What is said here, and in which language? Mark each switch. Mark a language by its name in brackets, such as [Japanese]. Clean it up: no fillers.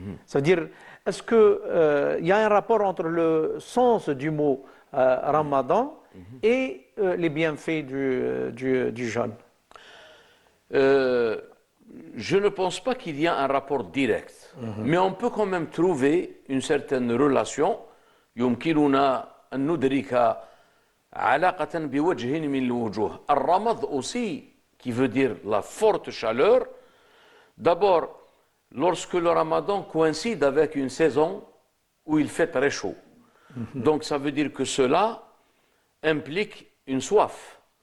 [French] C'est-à-dire, est-ce qu'il y a un rapport entre le sens du mot Ramadan et les bienfaits du jeûne? Je ne pense pas qu'il y a un rapport direct, mais on peut quand même trouver une certaine relation. [Arabic] يمكننا أن ندرك علاقة بوجه من الوجوه. [French] الرمض aussi, qui veut dire la forte chaleur. D'abord, lorsque le Ramadan coïncide avec une saison où il fait très chaud. Donc ça veut dire que cela implique une soif.